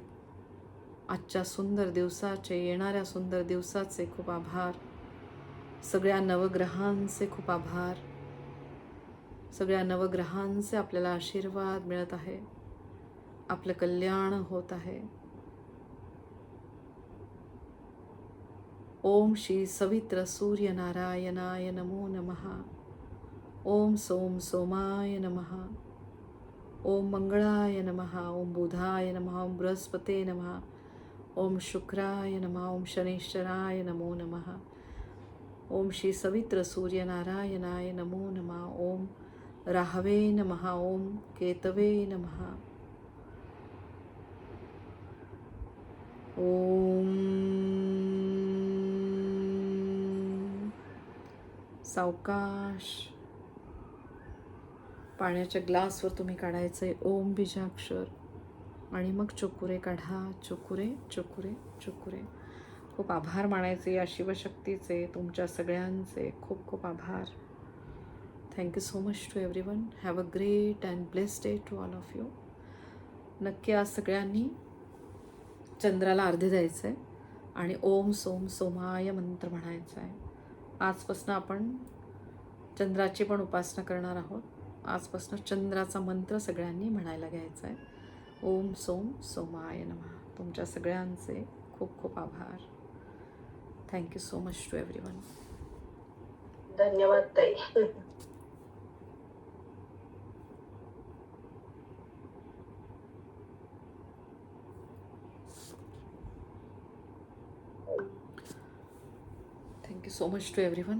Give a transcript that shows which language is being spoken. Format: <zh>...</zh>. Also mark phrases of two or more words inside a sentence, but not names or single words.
<mr>आजच्या सुंदर दिवसाचे, येणाऱ्या सुंदर दिवसाचे खूप आभार. सगळ्या नवग्रहांचे खूप आभार. सगळ्या नवग्रहांचे आपल्याला आशीर्वाद मिळत आहे. आपलं कल्याण होत आहे.</mr> <sa>ओम श्री सवित्र सूर्य नारायणाय नमो नमः. ओम सोम सोमाय नमः. ओम मंगळाय नमः. ओम बुधाय नमः. ओम बृहस्पते नमः. ओम शुक्राय नमः. ओम शनीश्वराय नमो नमः. ओम श्री सवित्र सूर्य नारायणाय नमो नमः. ओम राहवे नमः. ओम केतवे नमः. ओम.</sa> <mr>सावकाश पाण्याच्या ग्लासवर तुम्ही काढायचे ओम बीजाक्षर आणि मग चोकुरे काढा. चोकुरे चोकुरे चोकुरे. खूप आभार मानायचे या शिवशक्तीचे, तुमच्या सगळ्यांचे खूप खूप आभार.</mr> <en>Thank you so much to everyone. Have a great and blessed day to all of you.</en> <mr>नक्की आज सगळ्यांनी चंद्राला अर्धे द्यायचं आहे आणि</mr> <sa>ओम सोम सोमाय</sa> <mr>मंत्र म्हणायचा आहे. आजपासून आपण चंद्राची पण उपासना करणार आहोत. आजपासून चंद्राचा मंत्र सगळ्यांनी म्हणायला घ्यायचा आहे.</mr> <sa>ओम सोम सोमाय नमः.</sa> <mr>तुमच्या सगळ्यांचे खूप खूप आभार.</mr> <en>thank you so much to everyone.</en> <mr>धन्यवाद ताई.</mr> <en>Thank you so much to everyone.</en>